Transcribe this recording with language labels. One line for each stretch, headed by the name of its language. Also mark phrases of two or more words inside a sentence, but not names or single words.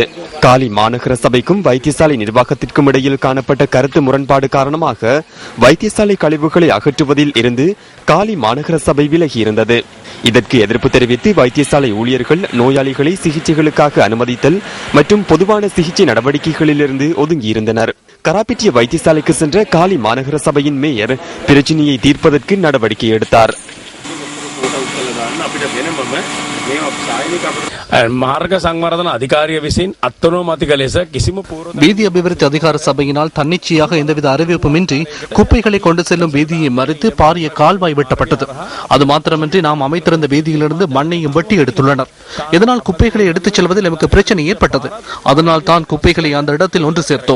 Tamil: காலி மாநகர சபைக்கும் வைத்தியசாலை நிர்வாகத்திற்கும் இடையில் காணப்பட்ட கருத்து முரண்பாடு காரணமாக வைத்தியசாலை கழிவுகளை அகற்றுவதில் இருந்து காலி மாநகர சபை விலகியிருந்தது. இதற்கு எதிர்ப்பு தெரிவித்து வைத்தியசாலை ஊழியர்கள் நோயாளிகளை சிகிச்சைகளுக்காக அனுமதித்தல் மற்றும் பொதுவான சிகிச்சை நடவடிக்கைகளிலிருந்து ஒதுங்கியிருந்தனர். கராபிட்டிய வைத்தியசாலைக்கு சென்ற காலி மாநகர சபையின் மேயர் பிரச்சினையை தீர்ப்பதற்கு நடவடிக்கை எடுத்தார்.
Sinhala: මාර්ග සංවර්ධන අධිකාරිය විසින් අත්අනුමතික ලෙස කිසිම පූර්ව
Tamil: வீதி அபிவிருத்தி அதிகார சபையினால் தன்னிச்சையாக எந்தவித அறிவிப்புமின்றி குப்பைகளை கொண்டு செல்லும் வீதியை மறித்து பாரிய கால்வாய் வெட்டப்பட்டது. அது மாத்திரமின்றி நாம் அமைத்திருந்த வீதியிலிருந்து மண்ணையும் வெட்டி எடுத்துள்ளனர். இதனால் குப்பைகளை எடுத்துச் செல்வதில் நமக்கு பிரச்சனை ஏற்பட்டது. அதனால் தான் குப்பைகளை அந்த இடத்தில் ஒன்று சேர்த்தோம்.